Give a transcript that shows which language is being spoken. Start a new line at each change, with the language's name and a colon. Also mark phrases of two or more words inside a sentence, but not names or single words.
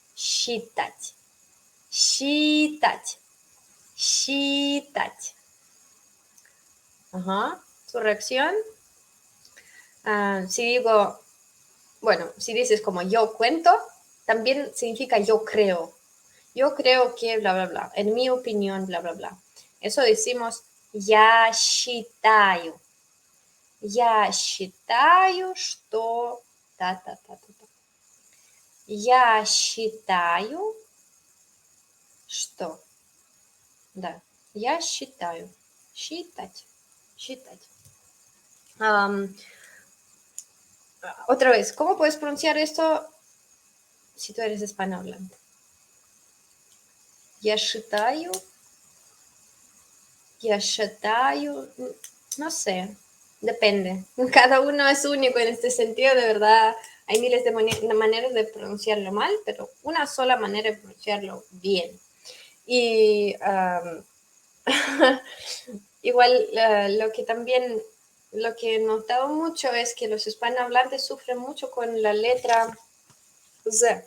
Spanish: Ajá, su reacción. Si digo, bueno, si dices como yo cuento, también significa yo creo. Yo creo que bla, bla, bla. En mi opinión, bla, bla, bla. Eso decimos
Russian: я считаю. Я считаю, что... Я считаю, что... Да, я считаю. Считать.
Spanish: Otra vez, ¿cómo puedes pronunciar esto si tú eres hispanohablante?
Russian: Я считаю,
Spanish: no sé, depende. Cada uno es único en este sentido, de verdad. Hay miles de maneras de pronunciarlo mal, pero una sola manera de pronunciarlo bien. Y igual lo que he notado mucho es que los hispanohablantes sufren mucho con la letra Z.